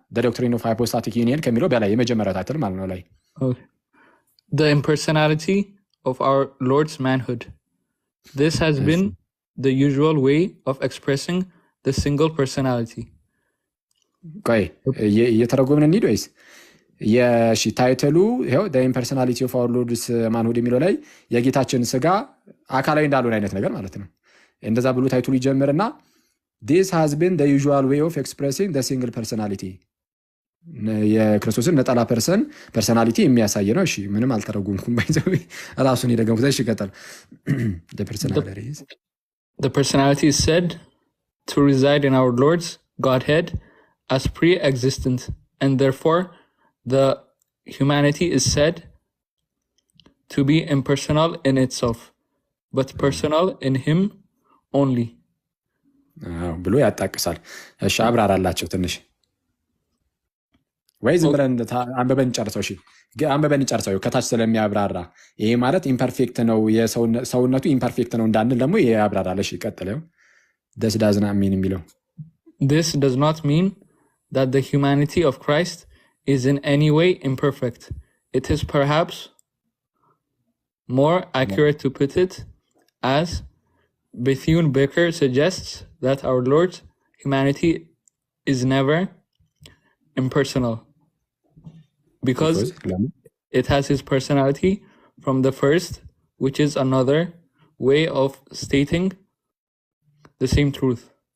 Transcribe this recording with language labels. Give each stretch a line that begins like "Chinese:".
Amharic: ዶክትሪን ኦፍ ሃይፖስታቲክ ዩኒየን ከሚለው በላይ የመጀመሪያ ታይትል ማለት ነው ላይ
English: The impersonality of our Lord's manhood. This has been the usual way of expressing the single personality.
Amharic: ቆይ እየተረጎምን እንሂድ ወይስ? የሺ ታይትሉ ይኸው
English: the impersonality of our Lord's manhood
Amharic: የሚለው ላይ የጌታችን ስጋ አካላዊ እንዳልሆነ አይነት ነገር ማለት ነው። እንደዛ ብሎ ታይትሉ ይጀምርና
English: this has been the usual way of expressing the single personality
Amharic: የክርስቶስን ነጠላ ፐርሰናሊቲ የሚያሳይ ነው። እሺ ምንም አልተረጎምኩም ባይዘው ራሱን የደገምኩት። እሺ ቀጥል።
English: The personality is said to reside in our Lord's Godhead as pre-existent and therefore the humanity is said to be impersonal in itself, but personal in him only.
Amharic: ብሎ ያጣቅሳል። እሺ አብራራላቸው ትንሽ ወይ ዝም ብለን አንበበን ጨርሰው። እሺ አንበበን ጨርሰው ከታች ስለሚያብራራ ይሄ ማለት ኢምፐርፌክት ነው የሰውነቱ ኢምፐርፌክት ነው እንዳንል ደግሞ ይሄ ያብራራል። እሺ ቀጥለው
English: this does not mean
Amharic: የሚለው
English: This does not mean that the humanity of Christ is in any way imperfect. It is perhaps more accurate to put it as Bethune Baker suggests, that our Lord's humanity is never impersonal because it has his personality from the first, which is another way of stating the same truth.